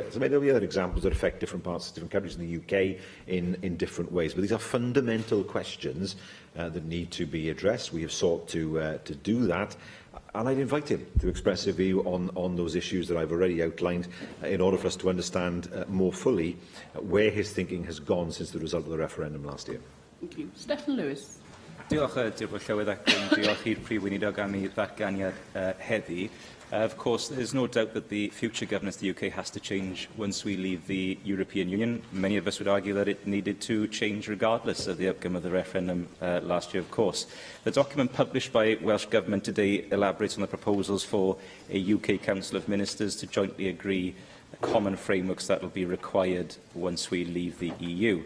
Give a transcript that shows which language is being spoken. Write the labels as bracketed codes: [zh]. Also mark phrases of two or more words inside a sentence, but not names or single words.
[en] I mean, there will be other examples that affect different parts of different countries in the UK in different ways, but these are fundamental questions that need to be addressed. We have sought to do that, and I'd invite him to express a view on those issues that I've already outlined in order for us to understand more fully where his thinking has gone since the result of the referendum last year. Thank you. Steffan Lewis. [cy] Diolch, Dirprwy Llywydd, ac yn diolch i'r Prif Weinidog am ei ddatganiad heddi. [en] Of course, there's no doubt that the future governance of the UK has to change once we leave the European Union. Many of us would argue that it needed to change regardless of the outcome of the referendum last year, of course. The document published by Welsh Government today elaborates on the proposals for a UK Council of Ministers to jointly agree common frameworks that will be required once we leave the EU.